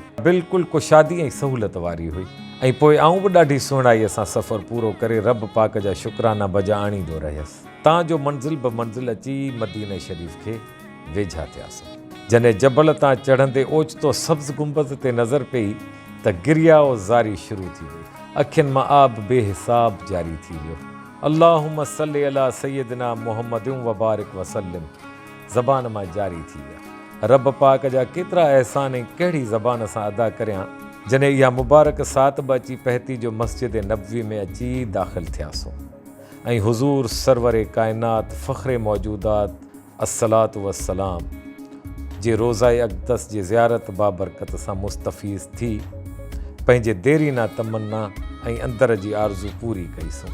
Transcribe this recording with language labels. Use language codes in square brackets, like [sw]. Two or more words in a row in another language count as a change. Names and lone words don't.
[sd] बिल्कुलु कुशादी ऐं सहूलियत वारी हुई ऐं पोइ आऊं बि ॾाढी सुहिणाईअ सां सफ़र पूरो करे रब पाक जा शुक्राना बजा आणींदो रहियसि। तां मंज़िल ब मंज़िल अची मदीने शरीफ़ खे वेझा थियासीं। जॾहिं जबल तां चढ़ंदे ओचितो सब्ज़ गुंबद ते नज़र पई त गिरियाओ ज़ारी शुरू थी वई। अखियुनि मां आब बेहिसाब जारी थी वियो। [ar] اللهم صل على سيدنا محمد وبارك وسلم [sd] ज़बान मां जारी थी विया। रब पाक जा केतिरा अहसान ऐं कहिड़ी ज़बान सां अदा करियां। जॾहिं इहा मुबारक सात बि अची पहती जो मस्जिद नबवी में अची दाख़िल थियासीं ऐं हुज़ूर सरवर काइनात फ़ख़्रे मौजूदात [ar] الصلاة والسلام [sd] जे रोज़ाए अक़दस जी ज़ियारत बाबरकत सां मुस्तफ़ीज़ थी पंहिंजे देरीना तमन्ना ऐं अंदर जी आरज़ू पूरी कईसूं।